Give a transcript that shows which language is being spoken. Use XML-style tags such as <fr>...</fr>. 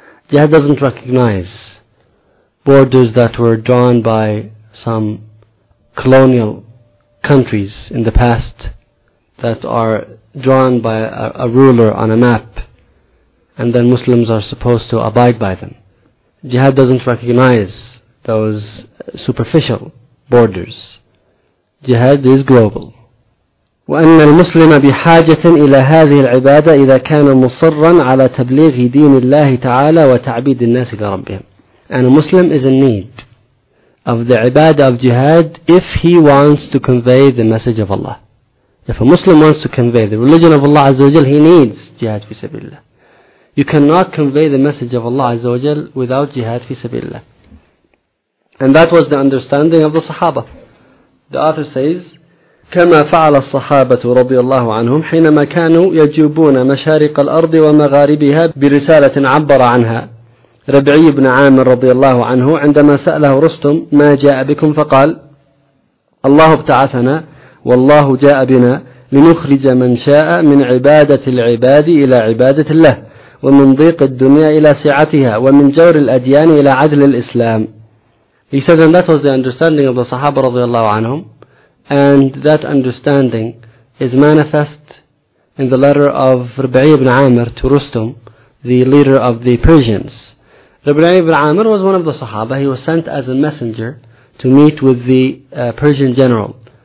<en>Jihad doesn't recognize borders that were drawn by some colonial countries in the past that are drawn by a ruler on a map and then Muslims are supposed to abide by them. Jihad doesn't recognize those superficial borders. Jihad is global.</en> <ar>وأن المسلم بحاجة إلى هذه العبادة إذا كان مصرا على تبليغ دين الله تعالى وتعبيد الناس لربهم.</ar> <en>And a Muslim is in need of the ibadah of jihad if he wants to convey the message of Allah. If a Muslim wants to convey the religion of Allah Azza wa Jal, he needs jihad fi sabilillah. You cannot convey the message of Allah Azza wa Jal without jihad fi sabilillah. And that was the understanding of the Sahaba. The author says,</en> <ar>كما فعل الصحابة رضي الله عنهم حينما كانوا يجوبون مشارق الأرض ومغاربها برسالة عبر عنها. ربعي بن عامر رضي الله عنه عندما سأله رستم ما جاء بكم فقال الله ابتعثنا والله جاء بنا لنخرج من شاء من عبادة العباد إلى عبادة الله، ومن ضيق الدنيا إلى سعتها، ومن جور الأديان إلى عدل الإسلام.</ar> <en>He said, and that was the understanding of the Sahaba</en> <ar>رضي الله عنهم,</ar> <en>and that understanding is manifest in the letter of Rabi'i ibn Amr to Rustum, the leader of the Persians. Rabi'i ibn Amr was one of the Sahaba. He was sent as a messenger to meet with the Persian general.</en>